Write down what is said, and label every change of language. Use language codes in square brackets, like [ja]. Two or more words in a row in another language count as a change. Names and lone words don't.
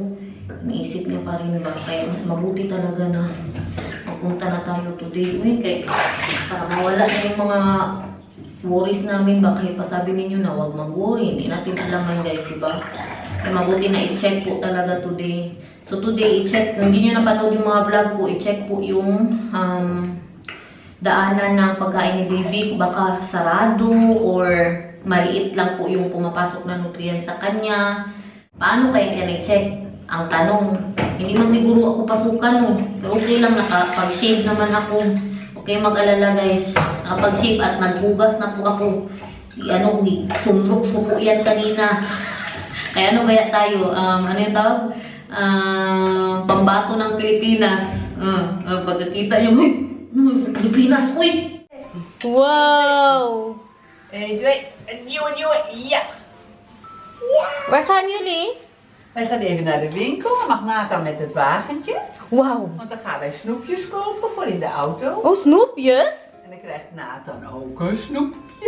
[tl] Iniisip niya pa rin ba, kaya mas mabuti talaga na magpunta na tayo today. Uy, kaya para mawala na yung mga worries namin, baka pasabi ninyo na huwag mag-worry. Hindi natin alam yan guys, diba? Kaya mabuti na i-check po talaga today. So today, i-check, kung hindi nyo napanood yung mga vlog ko, i-check po yung daanan ng pagkain ni baby, baka sarado or maliit lang po yung pumapasok na nutrients sa kanya. Paano kaya yan i-check? Ang tanong, hindi man siguro ako pasukan, no? Pero okay lang, nakapag-shave naman ako. Okay, mag-alala guys. Nakapag-shave at naghugas na po ako. Sumrok ko po yan kanina. Kaya ano kaya tayo? Ano yung tawag? Pambato ng Pilipinas. Pagkakita nyo, Pilipinas, uy! Wow! [nl] Nieuwe, ja. Waar gaan jullie? Wij gaan even naar de winkel, mag Nathan met het wagentje. Wauw. Want dan gaan wij snoepjes kopen voor in de auto. Oh, snoepjes? En dan krijgt Nathan ook een snoepje.